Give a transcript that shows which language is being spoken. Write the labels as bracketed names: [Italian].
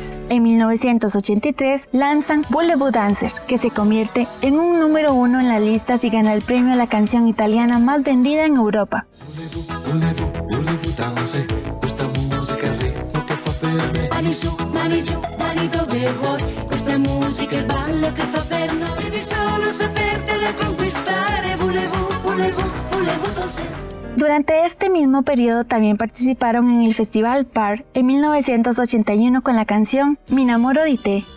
[Spanish] En 1983 lanzan Volevo Dancer, que se convierte en un número 1 en las listas y gana el premio a la canción italiana más vendida en Europa. [Italian] Volevo danze, questa musica è il ritmo che fa per me. Mani su, mani giù, mani dove vuoi. Questa musica è il ballo che fa per noi. Devi solo sapertela conquistare. Volevo danzare. [Spanish] Durante este mismo periodo también participaron en el Festival Par en 1981 con la canción Mi innamoro di te.